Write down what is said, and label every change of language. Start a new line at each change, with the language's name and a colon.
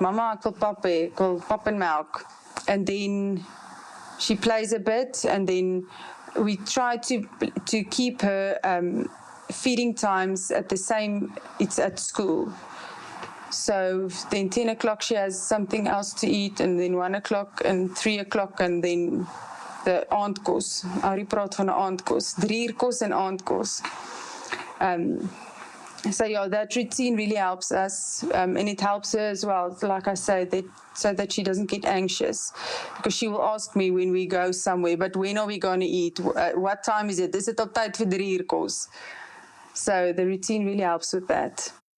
Afrikaans: Mama, ek wil pop hê, ek wil pop
English: and milk. And then she plays a bit, and then we try to keep her feeding times at the same, it's at school. So then 10 o'clock she has something else to eat, and then 1 o'clock and 3 o'clock, and then the aandkos.
Afrikaans: Ari praat van 'n aandkos, 3 uur kos en aandkos.
English: So yeah, that routine really helps us, and it helps her as well. Like I say, so that she doesn't get anxious, because she will ask me when we go somewhere, but when are we going to eat? What time is it? Is it
Afrikaans: op tyd vir 3 uur kos?
English: So the routine really helps with that.